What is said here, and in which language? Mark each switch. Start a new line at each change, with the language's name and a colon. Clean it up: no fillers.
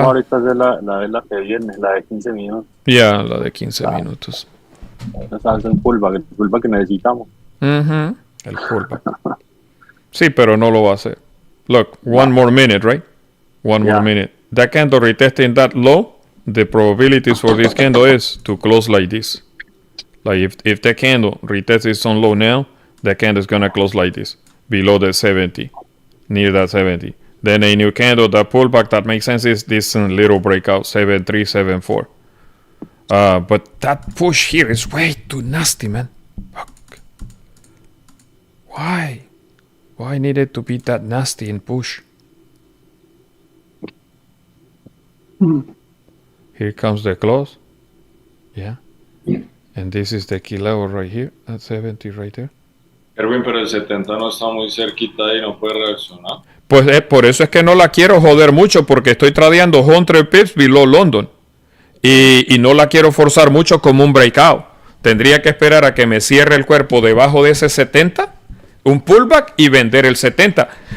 Spanish: Ahorita es la que viene, la de 15 minutos.
English: Yeah,
Spanish: la de 15 minutos. Esa es el pullback que necesitamos. El pullback. Sí, pero no lo va a hacer.
English: Look, one more minute, right? One more minute. That candle retesting that low, the probabilities for this candle is to close like this. Like if the candle retests its own low now, the candle is gonna close like this, below the 70, near that 70. Then a new candle, the pullback that makes sense is this little breakout, 7374. But that push here is way too nasty, man. Fuck. Why? Why need it to be that nasty and push? Here comes the close. Yeah. And this is the key level right here, at 70 right there.
Spanish: Erwin, pero el 70 no está muy cerquita y no puede reaccionar. Pues por eso es que no la quiero joder mucho, porque estoy tradeando 100 pips
English: below London.
Spanish: Y no la quiero forzar mucho como un breakout. Tendría que esperar a que me cierre el cuerpo debajo de ese 70, un pullback, y vender el 70.